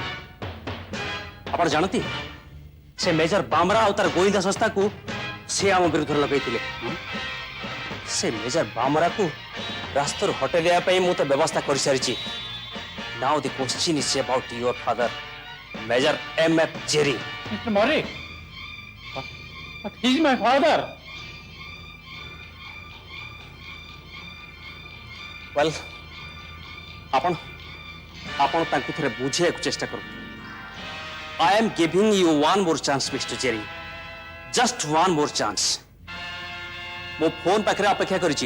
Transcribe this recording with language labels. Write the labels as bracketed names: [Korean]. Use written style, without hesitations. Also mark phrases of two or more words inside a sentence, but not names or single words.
[Odia] ଆପଣ ଜାଣନ୍ତି, ସେ ମେଜର ବାମରା ଆଉ ତାର ଗୋଇନ୍ଦା ସଂସ୍ଥାକୁ ସେ ଆମ ବିରୁଦ୍ଧରେ ଲଗେଇଥିଲେ। ସେ ମେଜର ବାମରାକୁ ରାସ୍ତାରୁ ହଟେଇ ଦେବା ପାଇଁ ମୁଁ ତ ବ୍ୟବସ୍ଥା କରିସାରିଛି। [English] Now the question is about your father Major M.F. ଜେରି। ମିଷ୍ଟର ମରିକ, but he is my father. [Odia] ୱେଲ୍, ଆପଣ ତାଙ୍କୁ ଥରେ ବୁଝେଇବାକୁ ଚେଷ୍ଟା କରନ୍ତୁ। [English] I am giving you one more chance, Mr. Jerry. Just one more chance. [Odia] ମୁଁ ଫୋନ୍ ପାଖରେ ଅପେକ୍ଷା କରିଛି।